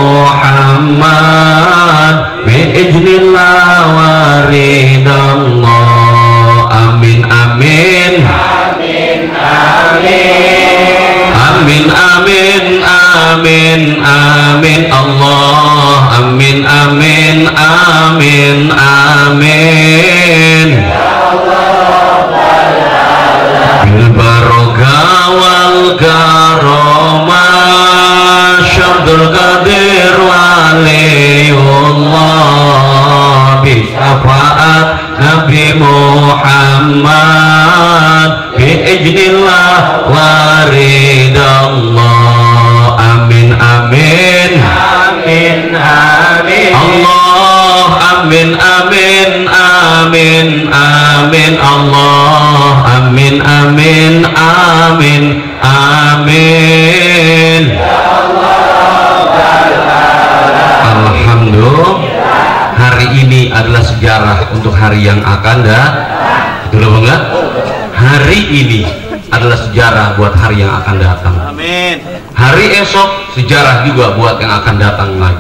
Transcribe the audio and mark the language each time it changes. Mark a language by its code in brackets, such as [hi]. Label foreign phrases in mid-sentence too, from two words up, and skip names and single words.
[ar] Muhammad, بإذن الله ورضى الله، آمين آمين آمين آمين آمين آمين آمين الله، آمين آمين آمين آمين بالبركة والكرامة، شيخ عبد القادر ولي الله، بشفاعة النبي محمد, بإذن الله ورضى الله، آمين آمين آمين آمين الله، آمين آمين آمين آمين الله، آمين آمين آمين آمين. [id] Alhamdulillah, hari ini adalah sejarah untuk hari yang akan datang. Betul apa enggak? Hari ini adalah sejarah buat hari yang akan datang. Amin. Hari esok sejarah juga buat yang akan datang lagi.